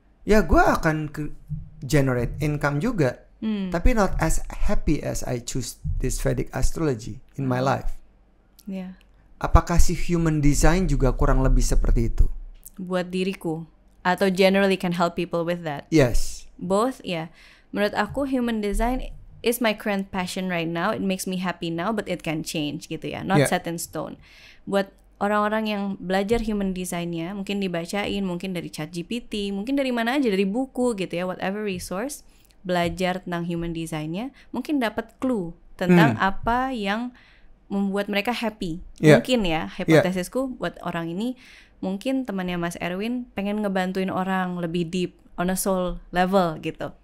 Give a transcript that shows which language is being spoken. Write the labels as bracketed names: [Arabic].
[Indonesian] Ya, gue akan [English] generate income [Indonesian] juga, tapi [English] not as happy as I choose this Vedic astrology in my life. [Indonesian] Apakah si human design juga kurang lebih seperti itu? Buat diriku, atau [English] generally can help people with that? Yes. Both, [Indonesian] Menurut aku [English] human design is my current passion right now. It makes me happy now, but it can change [Indonesian] gitu ya, [English] not set in stone. [Indonesian] Buat orang-orang yang belajar human design-nya, mungkin dibacain, mungkin dari ChatGPT, mungkin dari mana aja, dari buku gitu ya, [English] whatever resource, [Indonesian] belajar tentang human design-nya, mungkin dapat clue tentang apa yang membuat mereka happy. Mungkin ya, hipotesisku buat orang ini, mungkin temannya Mas Erwin pengen ngebantuin orang lebih deep [English] on a soul level [Indonesian] gitu.